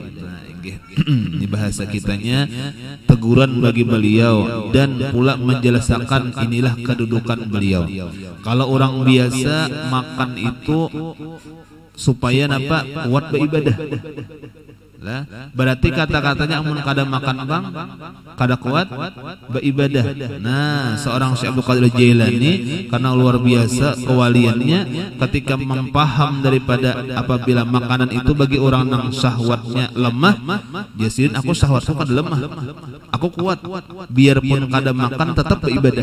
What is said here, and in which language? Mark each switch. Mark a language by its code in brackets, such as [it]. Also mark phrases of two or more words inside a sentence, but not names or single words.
[bjn] Ini bahasa kitanya teguran bagi beliau, dan pula menjelaskan inilah kedudukan beliau. Kalau orang biasa makan itu supaya apa? Kuat beribadah. Lah, berarti kata-katanya amun kada makan bang, kada kuat beribadah. Nah, seorang Syekh Abdul Qadir Jilani karena luar biasa kewaliannya, ketika mempaham daripada apabila makanan itu bagi orang yang syahwatnya lemah, jasin aku syahwatku kada lemah, aku kuat, biarpun kada makan tetap beribadah.